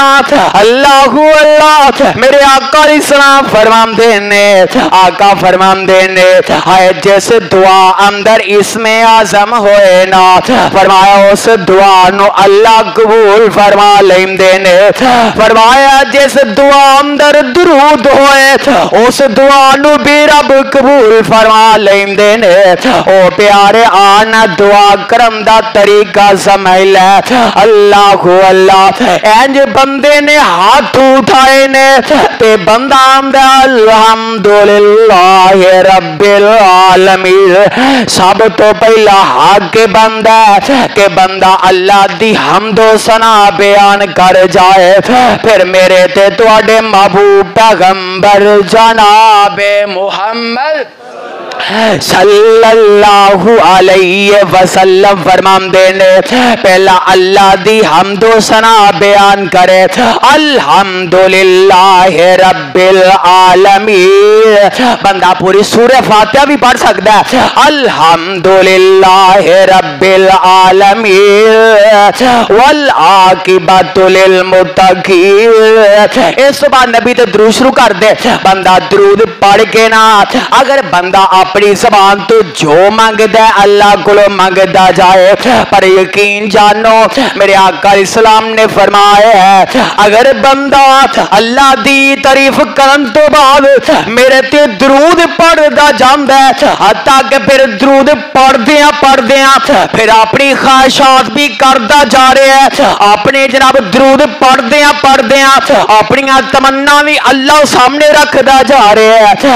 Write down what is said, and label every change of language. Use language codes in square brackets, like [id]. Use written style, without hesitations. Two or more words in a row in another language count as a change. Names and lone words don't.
[pa] اللہ اللہ میرے آقا اسلام فرماندے نے، آقا فرماندے نے ہائے جس دعا اندر اسمِ اعظم ہوئے نا، فرمایا اس دعا نوں اللہ قبول فرما لیندے نے، فرمایا جس دعا اندر درود ہوئے اس دعا نوں بھی رب قبول فرما لیندے نے. او پیارے آنا دعا کرم دا طریقہ سمجھ لے. اللہ اللہ اینج بندے نے ہتھ اٹھائے نے تے بندہ آندا [ar] الحمد للہ رب العالمین, [pa] سب توں پہلا حق کہ بندہ کہ بندہ اللہ دی حمد و ثنا بیان کر جائے، فیر میرے تے تہاڈے محبوب پیغمبر جنابِ محمد [ar] صلی اللہ علیہ وسلم [pa] فرماندے نے پہلا اللہ دی حمد و ثنا بیان کرے, [ar] الحمد للہ رب العالمین. [ur] بندہ پوری سورہ فاتحہ بھی پڑھ سکتا ہے, [ar] الحمد للہ رب العالمین والعاقبۃ للمتقین. [pa] اس بعد نبی تے درود شروع کر دے، بندہ درود پڑھ کے نا اگر بندہ اپنی زبان توں جو منگدا اللہ کو منگدا جائے، پر یقین جانو میرے آقا اسلام نے فرمایا ہے اگر بندہ اللہ دی تعریف کرن توں بعد میرے تے درود پڑھدا جاندا ہے، حتیٰ کہ فیر درود پڑھدیاں فیر اپنی خواہشات بھی کردا جا رہا ہے، اپنے جناب درود پڑھدیاں اپنی تمنا بھی اللہ سامنے رکھدا جا رہا ہے.